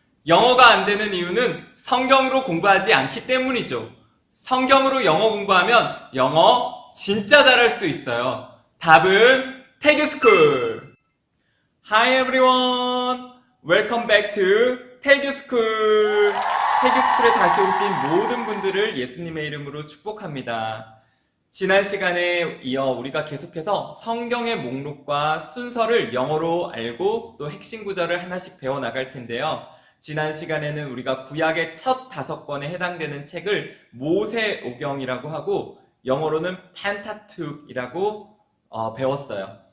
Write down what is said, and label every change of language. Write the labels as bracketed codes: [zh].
[ko] 영어가 안 되는 이유는 성경으로 공부하지 않기 때문이죠. 성경으로 영어 공부하면 영어 진짜 잘할 수 있어요. 답은 태규스쿨. [en] Hi everyone. Welcome back to 태규스쿨. [ko] 태규스쿨에 다시 오신 모든 분들을 예수님의 이름으로 축복합니다. 지난 시간에 이어 우리가 계속해서 성경의 목록과 순서를 영어로 알고 또 핵심 구절을 하나씩 배워나갈 텐데요. 지난 시간에는 우리가 구약의 첫 5권에 해당되는 책을 모세오경이라고 하고 영어로는 펜타투크이라고 배웠어요.